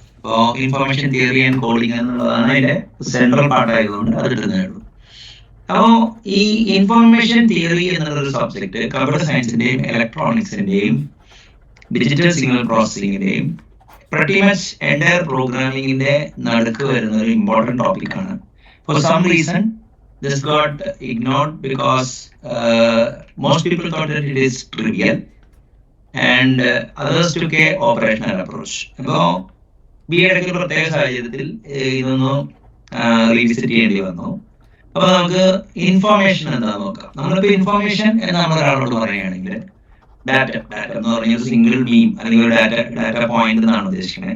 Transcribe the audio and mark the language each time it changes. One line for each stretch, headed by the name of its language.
Malayalam: അപ്പോൾ information theory and coding എന്നുള്ളതാണ് അതിന്റെ സെൻട്രൽ പാർട്ട് ആയതുകൊണ്ട് അത് എടുക്കുന്നേ ഉള്ളൂ. അപ്പോൾ ഈ ഇൻഫർമേഷൻ തിയറി എന്നുള്ളൊരു subject computer സയൻസിന്റെയും ഇലക്ട്രോണിക്സിന്റെയും digital signal പ്രോസസ്സിംഗിന്റെയും
English: pretty much entire
Malayalam: പ്രോഗ്രാമിംഗിന്റെ നടുക്ക് വരുന്ന ഒരു ഇമ്പോർട്ടന്റ് ടോപ്പിക് ആണ്.
English: For some reason this got ignored because most people thought that it is trivial and others took a operational approach.
Malayalam: അപ്പോൾ BEd പ്രത്യേക സാഹചര്യത്തിൽ ഇതൊന്നും revisit ചെയ്യേണ്ടി വന്നു. അപ്പൊ നമുക്ക് ഇൻഫോർമേഷൻ എന്താണെന്ന് നോക്കാം. നമ്മളിപ്പോ ഇൻഫോർമേഷൻ എന്ന് നമ്മൾ ഒരാളോട് പറയുകയാണെങ്കിൽ ഡാറ്റ എന്ന് പറഞ്ഞൊരു സിംഗിൾ മീം അല്ലെങ്കിൽ ഒരു ഡാറ്റ പോയിന്റ് എന്നാണ് ഉദ്ദേശിക്കുന്നത്.